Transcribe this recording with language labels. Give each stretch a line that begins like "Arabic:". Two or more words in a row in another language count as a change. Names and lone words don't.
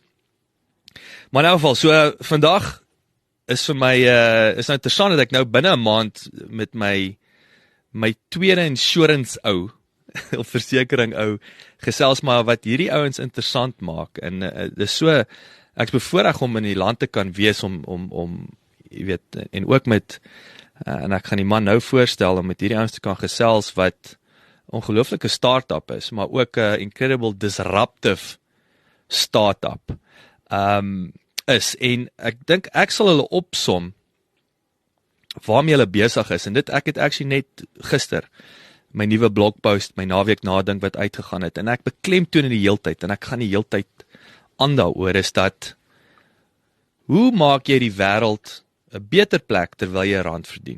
Afrikaans: Maar in elk geval, so vandag is vir my, is nou interessant dat ek nou binne 'n maand met my tweede insurance ou, of versekering ou, gesels maar wat hierdie ouens interessant maak. En dis so, ek's bevoorreg om in die land te kan wees, om jy weet, en ook met, en ek gaan die man nou voorstel, om met hierdie ouens te kan gesels, wat ongelooflike start-up is, maar ook 'n
English: incredible disruptive start-up
Afrikaans: is, en ek dink ek sal hulle opsom waarmee hulle besig is, en ek het actually net gister my nuwe blogpost, my naweek nadink wat uitgegaan het, en ek beklemtoon in die heeltyd, en ek gaan die heeltyd aan daaroor, is dat, hoe maak jy die wêreld 'n beter plek terwyl jy rand verdien?